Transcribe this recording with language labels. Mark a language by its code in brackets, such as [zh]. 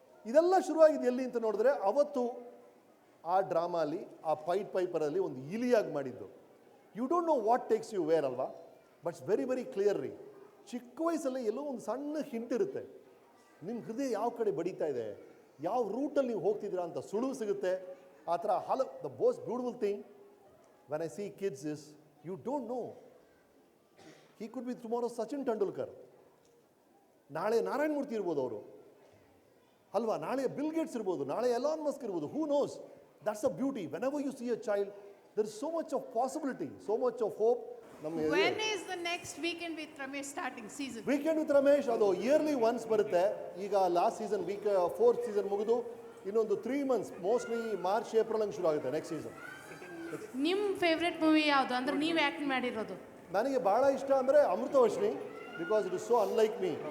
[kn] ಇದೆಲ್ಲ ಶುರುವಾಗಿದ್ದು ಎಲ್ಲಿ ಅಂತ ನೋಡಿದ್ರೆ, ಅವತ್ತು ಆ ಡ್ರಾಮಾಲಿ ಆ ಪೈಪರಲ್ಲಿ ಒಂದು ಇಲಿಯಾಗಿ ಮಾಡಿದ್ದು. [en] You don't know what takes you where ಅಲ್ವಾ, but's very very clear ರೀ. [kn] ಚಿಕ್ಕ ವಯಸ್ಸಲ್ಲಿ ಎಲ್ಲೋ ಒಂದು ಸಣ್ಣ ಹಿಂಟ್ ಇರುತ್ತೆ, ನಿಮ್ಮ ಹೃದಯ ಯಾವ ಕಡೆ ಬಡಿತಾ ಇದೆ, ಯಾವ ರೂಟಲ್ಲಿ ನೀವು ಹೋಗ್ತಿದ್ದೀರಾ ಅಂತ ಸುಳುವು ಸಿಗುತ್ತೆ. ಆ ಥರ [en] The most beautiful thing, when I see kids is, you don't know. He could be tomorrow Sachin Tendulkar. [kn] ನಾಳೆ ನಾರಾಯಣ ಮೂರ್ತಿ ಇರ್ಬೋದು ಅವರು ಅಲ್ವಾ, ನಾಳೆ ಬಿಲ್ ಗೇಟ್ಸ್ ಇರ್ಬೋದು, ನಾಳೆ ಎಲಾನ್ ಮಸ್ಕ್ ಇರ್ಬೋದು, [en] Who knows. That's a beauty. Whenever you see a child, there is so much of possibility, so much of hope. When is the next weekend with Ramesh starting season? [kn] Weekend with Ramesh ಅದು yearly once ಬರುತ್ತೆ. ಈಗ last season fourth season ಮುಗಿದು ಇನ್ನೊಂದು 3 months, mostly March April ಹಂಗೆ ಶುರು ಆಗುತ್ತೆ next season. ನಿಮ್ಮ favourite movie ಯಾವುದು ಅಂದ್ರೆ ನೀವು ಆಕ್ಟ್ ಮಾಡಿರೋದು? ನನಗೆ ಭಾಳ ಇಷ್ಟ ಅಂದರೆ Amritavarshini, [en] Because it is so unlike me.